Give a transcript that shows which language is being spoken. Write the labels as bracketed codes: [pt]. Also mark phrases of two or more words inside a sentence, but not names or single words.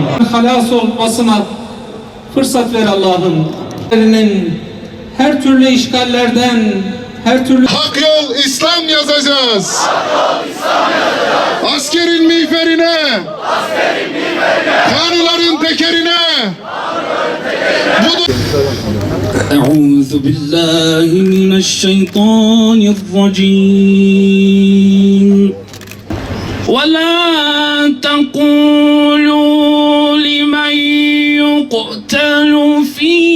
[tr] Halas olmasına fırsat ver Allah'ım. Her türlü işgallerden, her türlü hak yol İslam yazacağız. Hak yol İslam yazacağız. Askerin miğferine, kanıların tekerine. [ar] أعوذ بالله من الشيطان الرجيم ولا تقولوا لمن يقتل في